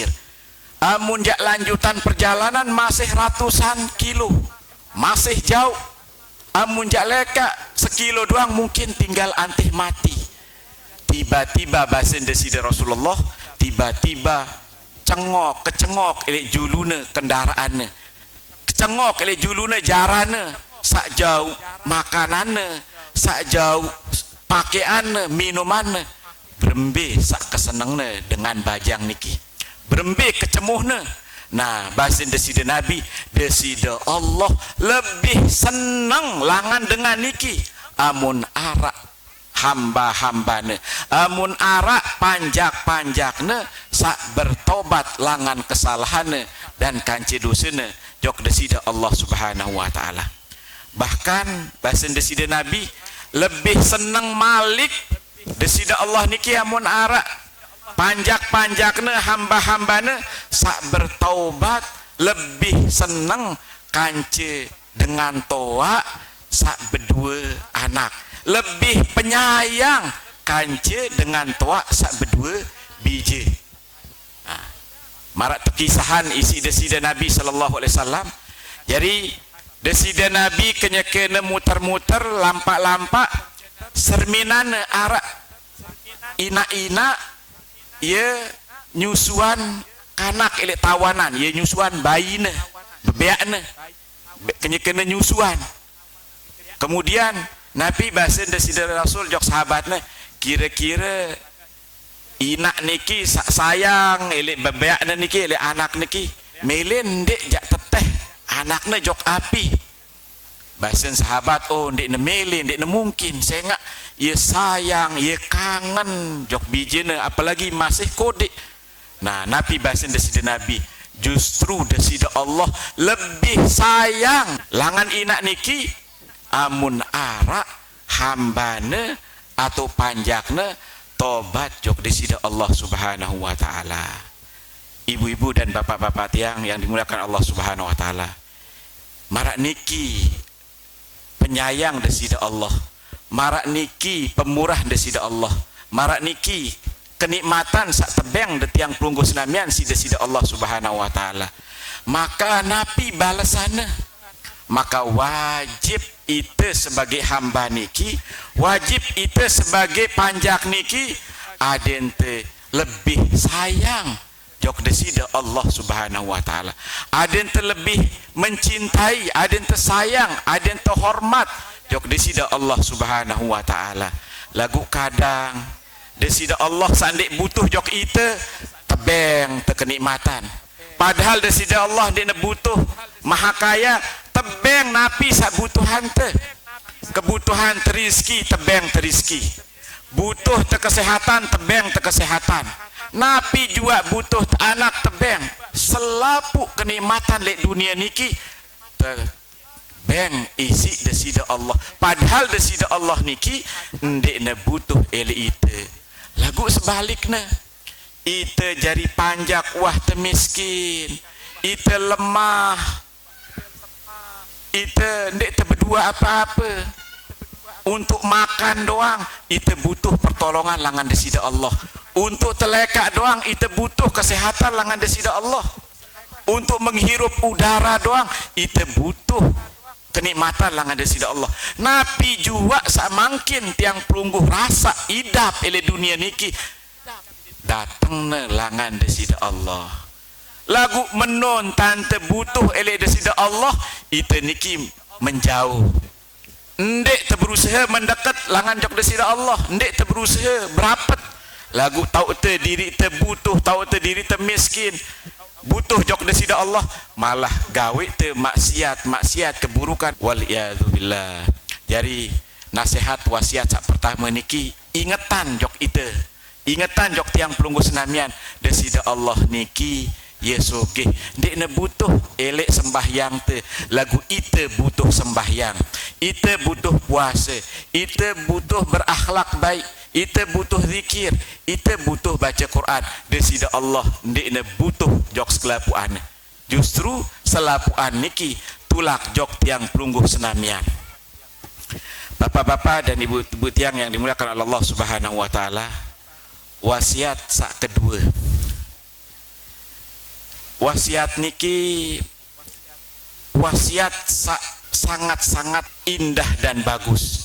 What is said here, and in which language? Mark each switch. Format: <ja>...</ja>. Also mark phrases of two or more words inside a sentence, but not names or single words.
<sas>Amun jak lanjutan perjalanan masih ratusan kilo, masih jauh. Amun jak leka sekilo doang mungkin tinggal antih mati. Tiba-tiba basen desida Rasulullah, tiba-tiba kecengok elek juluna kendaraannya, kecengok elek juluna jarana, sak jauh makanannya, sak jauh pakaiannya, minumannya, berembe sak kesenengnya dengan bajang niki, berembe kecemuhnya. Nah bahasin desida Nabi, desida Allah lebih senang langan dengan niki amun arak hamba-hambane, amun arak panjak-panjakne sak bertobat langan kesalahane dan kanci dosane jok desida</sas> <ar>الله سبحانه وتعالى.</ar> <sas>Bahkan bahasin desida Nabi lebih senang malik desida Allah niki amun arak panjak-panjakne hamba-hambane sak bertaubat, lebih senang kance dengan toa sak berdua anak, lebih penyayang kance dengan toa sak berdua biji. Nah, marak terkisahan isi desida Nabi</sas> <ar>صلى الله عليه وسلم.</ar> <sas>Jadi desida Nabi kena muter-muter lampak-lampak serminan arak ina-ina ia nyusuan kanak elek tawanan, ia nyusuan bayine bebeakne kena nyusuan. Kemudian Nabi bahasin desida Rasul jok sahabatnya, kira-kira inak niki sayang elek bebeakne niki elek anak niki melen dek jak teteh anaknya jok api. Bahasin sahabat, oh dek ne melen, dek ne mungkin</sas> <id>saya nggak</id> <sas>ia sayang, ia kangen jok bijine, apalagi masih kode. Nah Nabi bahasin desida Nabi, justru desida Allah lebih sayang langan inak niki amun arak hambane atau panjakne tobat jok disida</sas> <ar>الله سبحانه وتعالى.</ar> <id>Ibu-ibu dan bapak-bapak</id> <sas>tiang</sas> <id>yang dimuliakan</id> <ar>الله سبحانه وتعالى,</ar> <sas>marak niki penyayang desida Allah, marak niki pemurah desida Allah, marak niki kenikmatan sak tebeng de tiang pelungguh senamian si desida</sas> <ar>الله سبحانه وتعالى.</ar> <sas>Maka napi balasana, maka wajib ite sebagai hamba niki, wajib ite sebagai panjak niki adente lebih sayang jok desida</sas> <ar>الله سبحانه وتعالى,</ar> <sas>adente lebih mencintai, adente sayang, adente hormat jok desida</sas> <ar>الله سبحانه وتعالى.</ar> <sas>Lagu kadang desida Allah sandik butuh jok ite tebeng kenikmatan, padahal desida Allah dia butuh maha kaya tebeng napi sak butuhan te, kebutuhan teriski tebeng teriski, butuh te kesehatan tebeng te kesehatan, napi juga butuh anak tebeng, selapu kenikmatan lek dunia niki tebeng isi desida Allah, padahal desida Allah niki ndek ne butuh ele ite. Lagu sebaliknya ite jari panjak wah te miskin, ite lemah, ite ndek te berdua apa-apa, untuk makan doang ite butuh pertolongan langan desida Allah, untuk telekak doang ite butuh kesehatan langan desida Allah,</sas> <id>untuk menghirup udara</id> <sas>doang ite butuh kenikmatan langan desida Allah. Napi juga samangkin tiang pelungguh rasa idap ele dunia niki datang ne langan desida Allah. Lagu menon tante butuh ele desida Allah ite niki menjauh, ndek te berusaha mendekat langan jok desida Allah, ndek te berusaha berapet. Lagu tahu te diri te butuh, tahu te diri te miskin, butuh jok desida Allah, malah gawe te maksiat keburukan, waliyadzubillah. Jadi nasihat wasiat sak pertama niki ingetan jok ite, ingetan jok tiang pelungguh senamian desida Allah niki yesoge ndek ne butuh elek sembahyang te. Lagu ite butuh sembahyang, ite butuh puasa, ite butuh berakhlak baik, ite butuh zikir, ite butuh baca Quran. Desida Allah ndek ne butuh jok sekelapuan, justru selapuan niki tulak jok tiang pelungguh senamian.</sas> <id>Bapak-bapak dan ibu-ibu</id> <sas>tiang</sas> <id>yang dimuliakan</id> <ar>الله سبحانه وتعالى,</ar> <sas>wasiat sak kedua, wasiat niki wasiat</sas> <id>sangat-sangat indah dan bagus.</id>